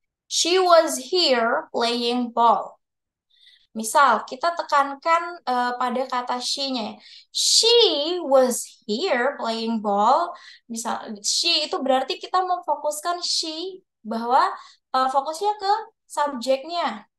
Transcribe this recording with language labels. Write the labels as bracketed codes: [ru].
[en] She was here playing ball. [id] Misal, kita tekankan pada kata she-nya. [en] She was here playing ball. [id] Misal, she itu berarti kita memfokuskan she bahwa fokusnya ke subjeknya.